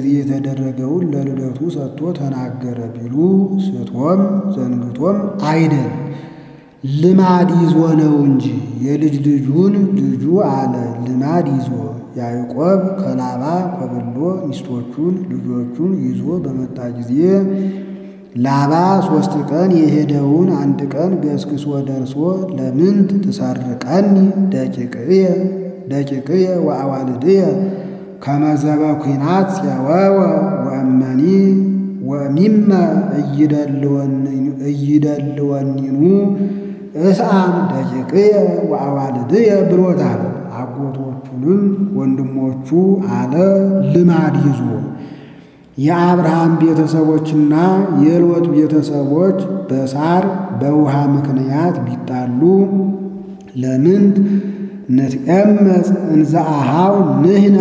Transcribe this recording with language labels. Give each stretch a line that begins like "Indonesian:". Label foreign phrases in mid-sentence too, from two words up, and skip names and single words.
Amharic: የተደረገውን ለልደቱ ሰጥቶ ተናገረ ቢሉ ስቶም ዘንግቶም አይደል ልማድ ይዞ ነው እንጂ የልጅ ልጁን ልጁ አለ ልማድ ይዞ። ያዕቆብ ከላባ ኮብሎ ሚስቶቹን ልጆቹን ይዞ በመጣ ጊዜ ላባ 3 ቀን የሄደውን 1 ቀን ገስግሶ ደርሶ
Geez: ለምንት ትሰርቀኒ ደቂቅየ ወአዋልድየ ከመዘበ ኩናት ሲያወወ ወእመኒ ወሚመ እይደልወኒኑ እስአም ደቂቅየ ወአዋልድየ
Amharic: ብሎታል። አጎቶቹንም ወንድሞቹ አለ ልማድ ይዞ የአብርሃም ቤተሰቦችና የሎጥ ቤተሰቦች በሳር በውሃ ምክንያት ቢጣሉ
Geez: ለምንት ንትቀመጽ እንዘ አኀው ንሕነ